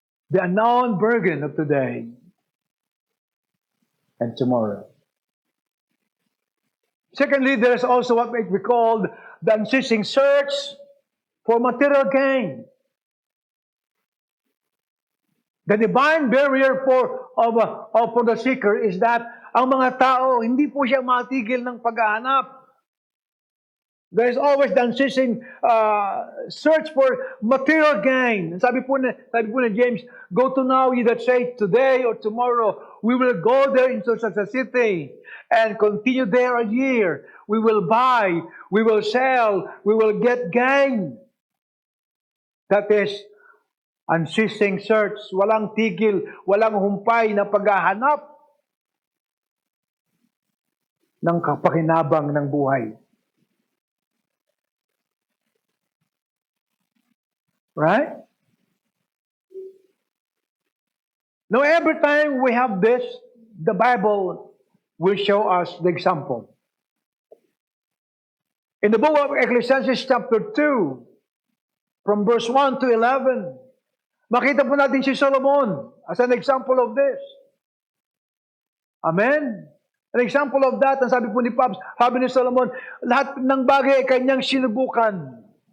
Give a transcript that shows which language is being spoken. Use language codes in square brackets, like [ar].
[en] The unknown burden of today and tomorrow. Secondly, there is also what may be called the unceasing search for material gain. The divine barrier for the seeker is that [tl] ang mga tao, hindi po siya matigil ng paghahanap. [en] There is always the unceasing search for material gain. [tl] Sabi po ni [en] James, go to now, ye that say, today or tomorrow, we will go there into such a city and continue there a year. We will buy, we will sell, we will get gain. That is unceasing search. [tl] Walang tigil, walang humpay na paghahanap ng kapakinabang ng buhay. [en] Right? Now, every time we have this, the Bible will show us the example. In the book of Ecclesiastes chapter 2, from verse 1 to 11, [tl] makita po natin si [en] Solomon as an example of this. Amen? An example of that, [tl] ang sabi po ni Pops, sabi ni Solomon, lahat ng bagay ay kanyang sinubukan.